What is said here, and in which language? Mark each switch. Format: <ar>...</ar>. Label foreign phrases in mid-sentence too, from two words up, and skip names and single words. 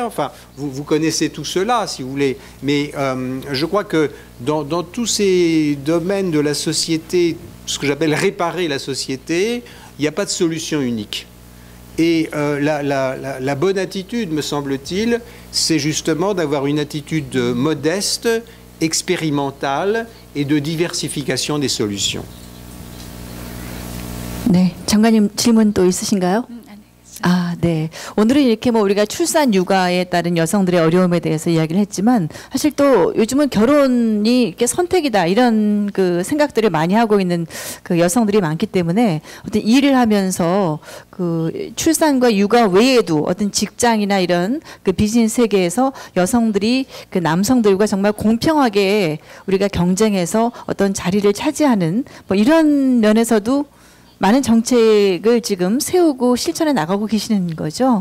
<fr>Enfin, vous connaissez tout cela, si vous voulez. Mais je crois que dans tous ces domaines de la société, ce que j'appelle réparer la société, il n'y a pas de solution unique. Et la bonne attitude, me semble-t-il, c'est justement d'avoir une attitude modeste, expérimentale et de diversification des solutions.</fr> <ko>네, 장관님 질문 또 있으신가요? 아, 네. 오늘은 이렇게 뭐 우리가 출산 육아에 따른 여성들의 어려움에 대해서 이야기를 했지만 사실 또 요즘은 결혼이 이렇게 선택이다 이런 그 생각들을 많이 하고 있는 그 여성들이 많기 때문에 어떤 일을 하면서 그 출산과 육아 외에도 어떤 직장이나 이런 그 비즈니스 세계에서 여성들이 그 남성들과 정말 공평하게 우리가 경쟁해서 어떤 자리를 차지하는 뭐 이런 면에서도 많은 정책을 지금 세우고 실천해 나가고 계시는 거죠?</ko>